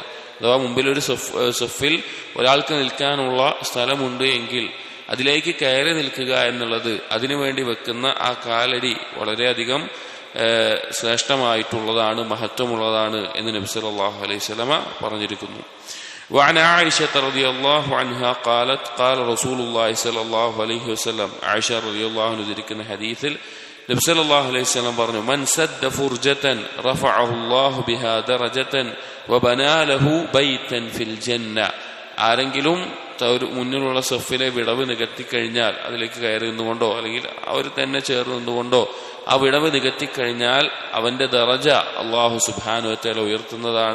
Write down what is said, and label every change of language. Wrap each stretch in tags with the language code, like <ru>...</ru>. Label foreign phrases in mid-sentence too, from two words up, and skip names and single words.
<ml>അഥവാ മുമ്പിലൊരു സഫിൽ ഒരാൾക്ക് നിൽക്കാനുള്ള സ്ഥലമുണ്ട് എങ്കിൽ അതിലേക്ക് കയറി നിൽക്കുക എന്നുള്ളത്, അതിനുവേണ്ടി വെക്കുന്ന ആ കാലടി വളരെയധികം ശ്രേഷ്ഠമായിട്ടുള്ളതാണ്, മഹത്വമുള്ളതാണ് എന്ന്</ml> <ar>نبي صلى الله عليه وسلم</ar> <ml>പറഞ്ഞിരിക്കുന്നു.</ml> <ar>وعن عائشة رضي الله عنها قالت قال رسول الله صلى الله عليه وسلم عائشة رضي الله عنها ذكرنا حديث</ar> <ml>നബി സല്ലല്ലാഹു അലൈഹി വസല്ലം പറഞ്ഞു,</ml> <ar>من سد فرجة رفعه الله بها درجة وبنى له بيتا في الجنة.</ar> <ml>ആരെങ്കിലും മുന്നിലുള്ള സഫിലെ വിടവ് നികത്തിക്കഴിഞ്ഞാൽ, അതിലേക്ക് കയറി നിന്നുകൊണ്ടോ അല്ലെങ്കിൽ അവർ തന്നെ ചേർന്ന് നിന്നുകൊണ്ടോ ആ വിടവ് നികത്തിക്കഴിഞ്ഞാൽ അവന്റെ ദറജ</ml> <ar>الله سبحانه وتعالى</ar> <ml>ഉയർത്തുന്നതാണ്.</ml>